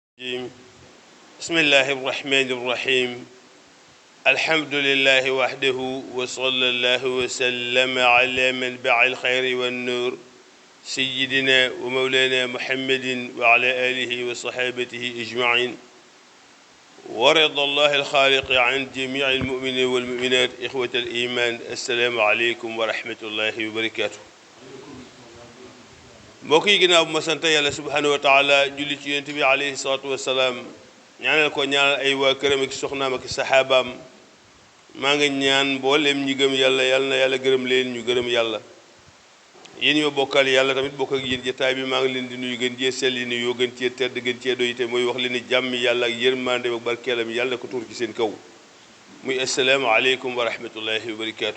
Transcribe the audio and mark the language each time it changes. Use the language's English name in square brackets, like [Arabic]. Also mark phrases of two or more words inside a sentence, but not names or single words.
[Arabic] بسم الله الرحمن الرحيم الحمد لله وحده وصلى الله وسلم على منبع الخير والنور سيدنا ومولانا محمد وعلى آله وصحابته أجمعين ورضى الله الخالق عن جميع المؤمنين والمؤمنات إخوة الإيمان السلام عليكم ورحمة الله وبركاته [Wolof] mbokk yi ginnaaw bu ma sant yàlla [Arabic] سبحانه وتعالى [Wolof] julli ci yonent bi [Arabic] عليه الصلاة والسلام [Wolof] ñaanal ko ñaanal ay waa këram ak soxnaam ak saxaabaam maa ngi ñaan mboolem ñi gëm yàlla yàlla na yàlla gërëm leen ñu gërëm yàlla yéen ñoo bokkal yàlla tamit bokk ak yéen jotaay bi maa ngi leen di nuyu gën cee selli ni yoo gën cee tedd gën cee doy te mooy wax leen ni jàmmi yàlla ak yërmande ak barkeelam yàlla na ko tuur ci seen kaw muy [Arabic] السلام عليكم ورحمة الله وبركاته.